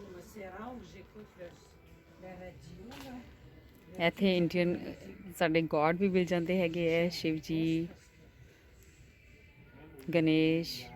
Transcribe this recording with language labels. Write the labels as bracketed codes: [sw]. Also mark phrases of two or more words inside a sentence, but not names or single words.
[fr] Moi, c'est rare que j'écoute la radio, là. [pa] ਇੱਥੇ ਇੰਡੀਅਨ ਸਾਡੇ ਗॉड ਵੀ ਮਿਲ ਜਾਂਦੇ ਹੈਗੇ ਹੈ. ਸ਼ਿਵ ਜੀ, ਗਣੇਸ਼.